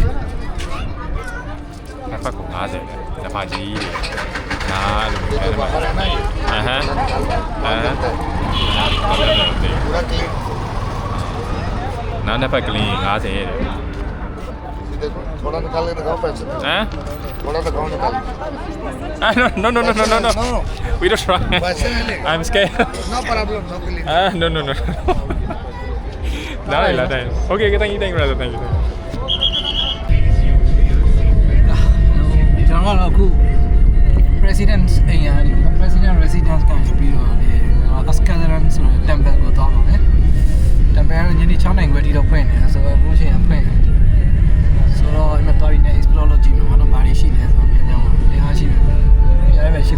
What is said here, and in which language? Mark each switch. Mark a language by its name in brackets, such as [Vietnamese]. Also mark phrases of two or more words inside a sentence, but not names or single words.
[Burmese] နဖာကို50လေနဖာကြီးနားလို့ပြောတယ်မှာအဟမ်း [Hindi] पूरा क्लीन [Burmese] နားနှစ်ဖက်ကလင်း50တဲ့ [Hindi] देखो थोड़ा निकाल के दिखाओ पैसे ဟမ် थोड़ा दिखाओ निकाल [English] no we don't try [Hindi] पैसे नहीं लेगा [English] I'm scared no problem no clean no လာတယ် okay thank you brother thank you [Burmese] ကျွန်တော်ကတော့အခု president အိမ်ကနေ [English] president residence [Burmese] ကနေပြီးတော့ဒီ Askaran ဆိုတဲ့ temple ကို သွားပါမယ် temple ကညနေ6နိုင်ခွဲထိတော့ဖွင့်နေတယ်ဆိုတော့ဘု ရားဖွင့်ဆိုတော့အမတော်ရင်းနဲ့ explore လုပ်ကြ ည့်မယ်ဘာလို့ဘာတွေရှိလဲဆိုတော့ပြန်ကြအောင်တရားရှိမယ်တရားပဲရှိ